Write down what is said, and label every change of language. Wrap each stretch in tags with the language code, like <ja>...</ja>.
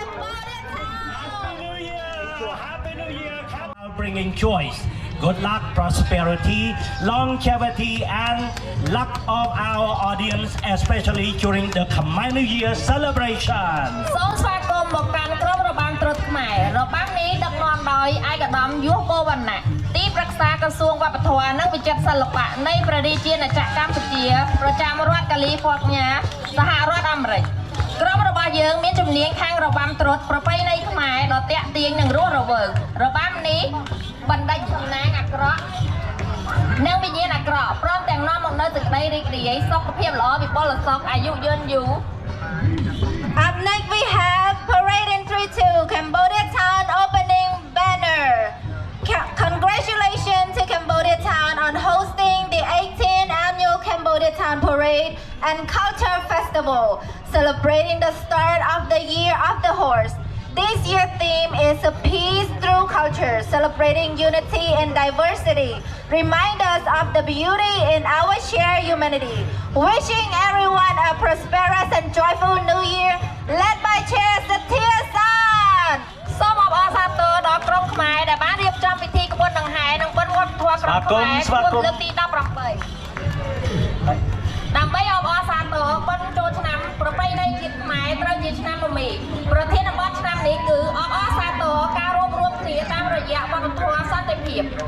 <en>Happy New Year, bringing joy, good luck, prosperity, longevity, and luck of our audience, especially during the Khmer New Year celebration.</en> <km>សូមស្វាគមន៍មកកាន់ក្រុមរបាំត្រុដិខ្មែររបាំនេះដឹកនាំដោយឯកឧត្តមយុវពវណ្ណៈទីប្រឹក្សាក្រសួងវប្បធម៌និងវិចិត្រសិល្បៈនៃព្រះរាជាណាចក្រកម្ពុជាប្រចាំរដ្ឋកាលីហ្វ័រញ៉ាសហរដ្ឋអាមេរិកក្រុមរបស់យើងមានជំនាញខាងរបាំត្រុដិប្រពៃណីខ្មែរដ៏ទាក់ទាញនិងរស់រវើករបាំនេះបណ្ដេញសំណាងអាក្រក់និងវិញ្ញាណអាក្រក់ព្រមទាំងនាំមកនូវសេចក្តីរីករាយសុខភាពល្អវិបុលសុខអាយុយឺនយូរ</km> <en>Up next we have Parade Entry 2 Cambodia Town opening banner. Congratulations to Cambodia Town on hosting the 18th annual Cambodia Town Parade and Culture Festival, celebrating the start of the Year of the Horse. This year's theme is Peace Through Culture, celebrating unity and diversity. Remind us of the beauty in our shared humanity. Wishing everyone a prosperous and joyful New Year, led by Chair Sathya San.</en> <km>សូមអបអរសាទរដល់ក្រុមខ្មែរដែលបានរៀបចំពិធីក្បួនដង្ហែនិងបុណ្យវប្បធម៌ក្រុមខ្មែរគួរលើកទី18ដើម្បីអបអរសាទរបុណ្យចូលឆ្នាំប្រពៃណីជាតិខ្មែរត្រូវជាឆ្នាំមមេប្រធានបទឆ្នាំនេះគឺអបអរសាទរការរួមគ្នាតាមរយៈវប្បធម៌សន្តិភាព</km>